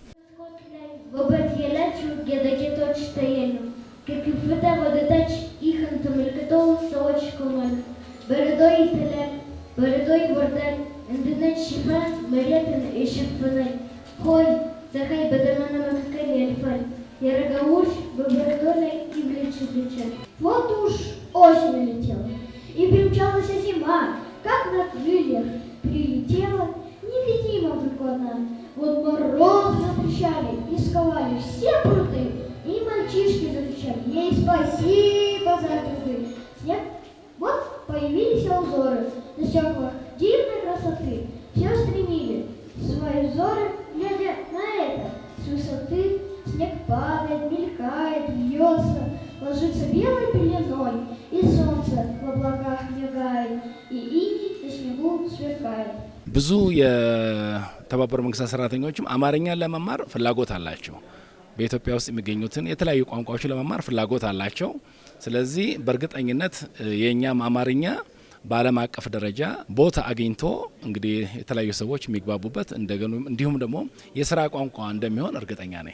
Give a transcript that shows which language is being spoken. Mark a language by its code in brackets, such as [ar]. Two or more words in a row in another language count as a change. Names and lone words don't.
[am] ውበት የላቸው ጌጣጌጦች ይታያሉ። ከከፍታ ወደ ታች ይህን ተመልክተው ሰዎች ቆማሉ። በረዶ ይጥላል፣ በረዶ ይወርዳል፣ እንደ ነጭ ሽፋን መሬትን ይሸፍናል። ሆይ ፀሐይ በደመና መካከል ያልፋል። [ru] Ярогауш бобродоной и влечет. Вот уж осень налетела, и примчалась зима, как на крыльях прилетела, невидима вдруг она. Вот мороз затрещали и сковали все пруты, и мальчишки закричали ей спасибо за труды. Снег, вот появились узоры на стеклах дивной красоты. Все стремили свои взоры, глядя на это с высоты. Снег падает, мелькает, вьется, ложится белой пеленой, и солнце в облаках мигает, и иней на снегу сверкает. [am] ብዙ የተባበሩ መንግስታት ሰራተኞችም አማርኛን ለመማር ፍላጎት አላቸው። በኢትዮጵያ ውስጥ የሚገኙትን የተለያዩ ቋንቋዎችን ለመማር ፍላጎት አላቸው። ስለዚህ በእርግጠኝነት የኛም አማርኛ በዓለም አቀፍ ደረጃ ቦታ አግኝቶ እንግዲህ የተለያዩ ሰዎች የሚግባቡበት እንዲሁም ደግሞ የስራ ቋንቋ እንደሚሆን እርግጠኛ ነኝ።